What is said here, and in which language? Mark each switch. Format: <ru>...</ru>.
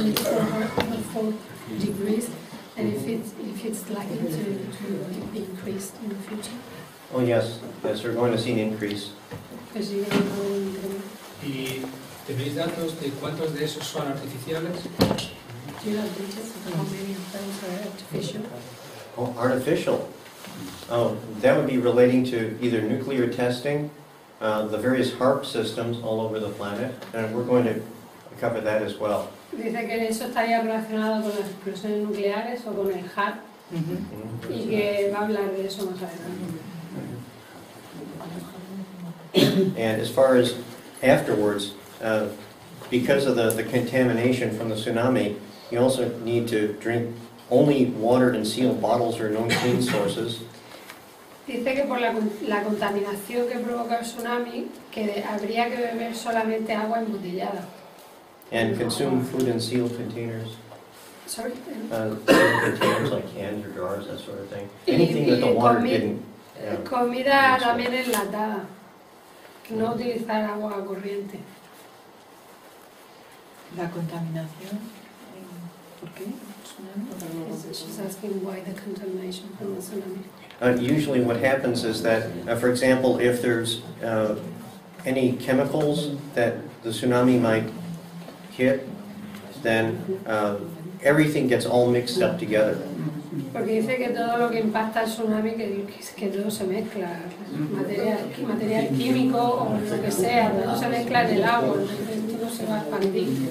<en>over 4 degrees, and if it's likely to be increased in the future. Oh yes, we're going to see an increase.</en> <es>Que sigue habiendo un incremento. ¿Y tenéis datos de cuántos de esos son artificiales?</es> <en>Do you have details of how many of those are artificial? Oh, artificial. Oh, that would be relating to either nuclear testing, the various HARP systems all over the planet, and we're going to cover that as well.</en> <es>Dice que eso estaría relacionado con las explosiones nucleares o con el HARP, y que va a hablar de eso más adelante.</es> <en>And as far as afterwards, because of the contamination from the tsunami, you also need to drink only water in sealed bottles or known clean sources.</en> <es>Dice que por la contaminación que provoca el tsunami, que habría que beber solamente agua embotellada.</es> <en>And consume food in sealed containers. Sorry? Sealed containers like cans or jars, that sort of thing. Anything that the water didn't.</en> <es>Comida también enlatada. No utilizar agua corriente. La contaminación, ¿por qué?</es> <en>She's asking why the contamination from the tsunami. Usually what happens is that, for example, if there's any chemicals that the tsunami might hit, then everything gets all mixed up together.</en> <es>Porque dice que todo lo que impacta el tsunami, que todo se mezcla, material químico o lo que sea, todo se mezcla en el agua, entonces todo se va a expandir.</es>